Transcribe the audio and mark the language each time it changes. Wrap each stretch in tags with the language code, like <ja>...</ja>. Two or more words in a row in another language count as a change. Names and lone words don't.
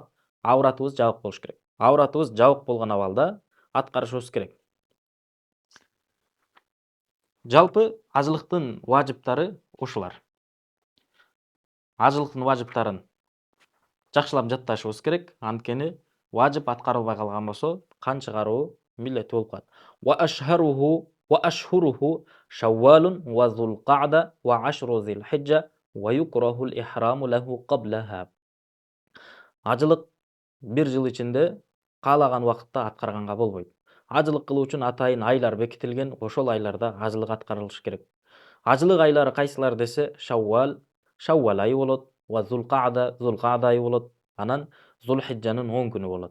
<ky>Ауратыбыз жабык болуш керек. Ауратыбыз жабык болгон абалда аткарышыбыз керек. Жалпы ажылыктын важиптары ушулар. Ажылыктын важиптарын жакшылап жатташыбыз керек. Анткени важип аткарылбай калган болсо, кан чыгаруу милдеттүү болуп калат.</ky> <ar>وأشهره شوال وذو القعدة وعشر ذي الحجة ويكره الإحرام له قبلها.</ar> <ky>Ажылык бир жыл ичинде каалаган убакытта аткарганга болбойт. Ажылык кылуу үчүн атайын айлар бекитилген, ошол айларда ажылык аткарылышы керек. Ажылык айлары кайсылар десе, Шаввал айы болот, ва Зулкаъда айы болот, анан Зулхиджанын 10 күнү болот.</ky>